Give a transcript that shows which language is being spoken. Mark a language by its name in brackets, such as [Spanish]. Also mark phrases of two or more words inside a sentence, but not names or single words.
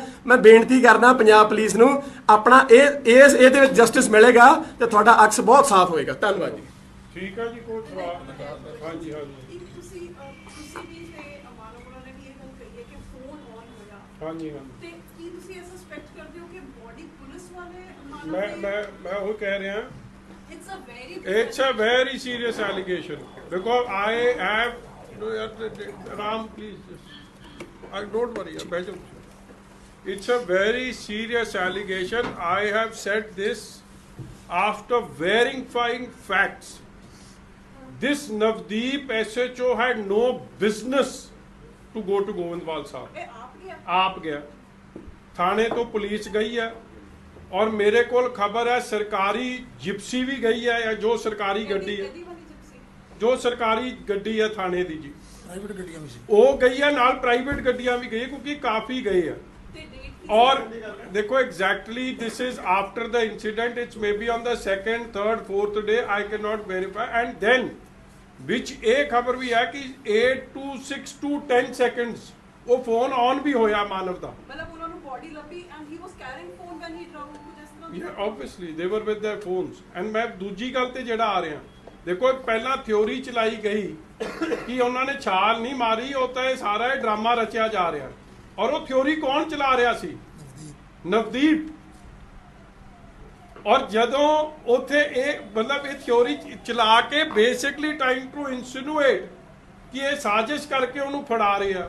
[Punjabi] ਮੈਂ ਬੇਨਤੀ ਕਰਦਾ ਪੰਜਾਬ ਪੁਲਿਸ ਨੂੰ, ਆਪਣਾ ਇਹਦੇ ਵਿੱਚ ਜਸਟਿਸ ਮਿਲੇਗਾ ਤੇ ਤੁਹਾਡਾ ਅਕਸ ਬਹੁਤ ਸਾਫ਼ ਹੋਏਗਾ। ਧੰਨਵਾਦ ਜੀ। ਠੀਕ ਹੈ ਜੀ, ਕੋਈ ਸਵਾਲ? ਹਾਂਜੀ ਹਾਂਜੀ ਤੁਸੀਂ ਵੀ ਤੇ ਮਾਨਵ ਉਹਨਾਂ ਨੇ ਵੀ ਇਹ ਗੱਲ ਕਹੀ ਹੈ ਕਿ ਫੋਨ ਆਨ ਹੋਇਆ, ਹਾਂਜੀ। ਤੇ ਕੀ ਤੁਸੀਂ ਇਹ ਸਸਪੈਕਟ ਕਰਦੇ ਹੋ ਕਿ ਬੋਡੀ ਪੁਲਿਸ ਵਾਲੇ ਮੈਂ ਉਹ ਕਹਿ ਰਿਹਾ, [English] it's a very serious allegation because I have Ram, please, don't worry, it's a very serious allegation. I have said this after verifying facts. This Navdeep SHO had no business to go to Govindwal Sahib. [Punjabi] ਆਪ ਗਿਆ, ਥਾਣੇ ਤੋਂ ਪੁਲਿਸ ਗਈ ਹੈ ਔਰ ਮੇਰੇ ਕੋਲ ਖਬਰ ਹੈ ਸਰਕਾਰੀ ਜਿਪਸੀ ਵੀ ਗਈ ਹੈ, ਜਾਂ ਜੋ ਸਰਕਾਰੀ ਗੱਡੀ ਹੈ, ਜੋ ਸਰਕਾਰੀ ਗੱਡੀ ਹੈ ਥਾਣੇ ਦੀ ਜੀ, ਪ੍ਰਾਈਵੇਟ ਗੱਡੀਆਂ ਵੀ ਸੀ, ਉਹ ਗਈ ਹੈ, ਨਾਲ ਪ੍ਰਾਈਵੇਟ ਗੱਡੀਆਂ ਵੀ ਗਈ, ਕਿਉਂਕਿ ਕਾਫੀ ਗਏ ਆ। ਔਰ ਦੇਖੋ [English] exactly this is after the incident, it's maybe on the 2nd, 3rd, 4th day, I cannot verify. and then [Punjabi] ਵਿੱਚ ਇਹ ਖਬਰ ਵੀ ਹੈ ਕਿ [English] 8 to 6 to 10 seconds [Punjabi] ਉਹ ਫੋਨ ਔਨ ਵੀ ਹੋਇਆ ਮਾਨਵ ਦਾ। ਮਤਲਬ ਉਹਨਾਂ ਨੂੰ ਬੋਡੀ ਲੱਭੀ [English] and he was carrying phone when he drowned, [Punjabi] ਜਿਸ ਤਰ੍ਹਾਂ [English] Yeah, obviously they were with their phones. [Punjabi] And ਮੈਂ ਦੂਜੀ ਗੱਲ ਤੇ ਜਿਹੜਾ ਆ ਰਿਹਾ, ਦੇਖੋ ਪਹਿਲਾਂ ਥਿਉਰੀ ਚਲਾਈ ਗਈ ਕਿ ਉਹਨਾਂ ਨੇ ਛਾਲ ਨਹੀਂ ਮਾਰੀ, ਉਹ ਤਾਂ ਇਹ ਸਾਰਾ ਇਹ ਡਰਾਮਾ ਰਚਿਆ ਜਾ ਰਿਹਾ। ਔਰ ਉਹ ਥਿਉਰੀ ਕੌਣ ਚਲਾ ਰਿਹਾ ਸੀ? ਨਵਦੀਪ। ਔਰ ਜਦੋਂ ਉੱਥੇ ਇਹ ਮਤਲਬ ਇਹ ਥਿਉਰੀ ਚਲਾ ਕੇ [English] basically time to insinuate [Punjabi] ਕਿ ਇਹ ਸਾਜ਼ਿਸ਼ ਕਰਕੇ ਉਹਨੂੰ ਫੜਾ ਰਹੇ ਆ।